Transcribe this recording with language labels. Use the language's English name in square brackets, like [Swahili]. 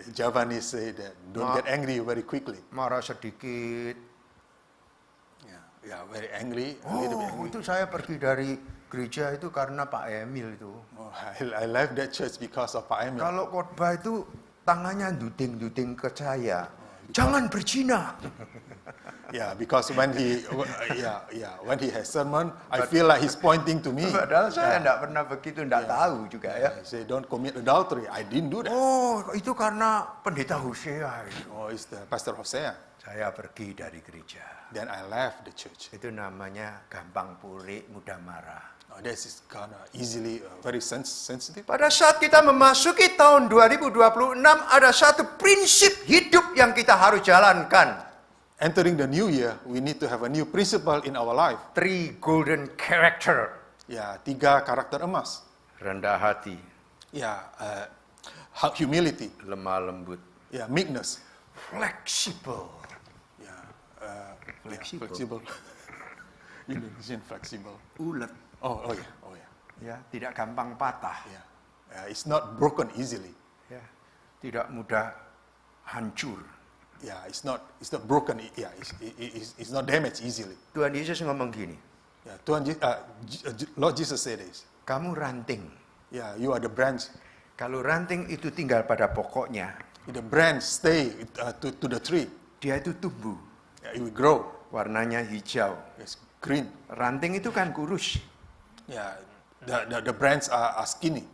[English] Javanese say that don't get angry very quickly. [Indonesian] Marah sedikit. [English] Yeah, yeah, very angry, a little bit angry. [Indonesian] Itu saya pergi dari gereja itu karena Pak Emil itu. [English] Oh, I left that church because of Pak Emil. [Indonesian] Kalau khotbah itu tangannya duding-duding ke saya. Jangan berzina. [English] Yeah, because when he has sermon, I feel like he's pointing to me. [Indonesian] Padahal saya enggak pernah begitu, enggak tahu juga ya. [English] He say don't commit adultery. I didn't do that. [Indonesian] Oh, itu karena pendeta Hosea itu. [English] Oh, it's the Pastor Hosea. [Indonesian] Saya pergi dari gereja. [English] Then I left the church. [Indonesian] Itu namanya gampang purik, mudah marah. [English] This is kind of easily very sensitive. [Indonesian] Pada saat kita memasuki tahun 2026, ada satu prinsip hidup yang kita harus jalankan. [English] Entering the new year, we need to have a new principle in our life. 3 golden character. [Indonesian] Ya, 3 karakter emas. Rendah hati, [English] Ya, humility. [Indonesian] lemah lembut, [English] Ya, meekness. [Indonesian] fleksibel. Ya, Fleksibel. [English] flexible. Indonesian flexible. [Indonesian] Ulet. Oh ya. Ya, tidak gampang patah. [English] Ya. It's not broken easily. [Indonesian] Ya, tidak mudah hancur. [English] Ya, it's not broken. Yeah, it's not damaged easily. [Indonesian] Tuhan Yesus ngomong gini, [English] Ya, Lord Jesus said this. [Indonesian] kamu ranting. [English] Yeah, you are the branch. [Indonesian] Kalau ranting itu tinggal pada pokoknya, [English] The branch stay to the tree. [Indonesian] dia itu tumbuh. [English] Yeah, it will grow. [Indonesian] Warnanya hijau. [English] It's green. [Indonesian] Ranting itu kan kurus. [English] Yeah, the branch are skinny.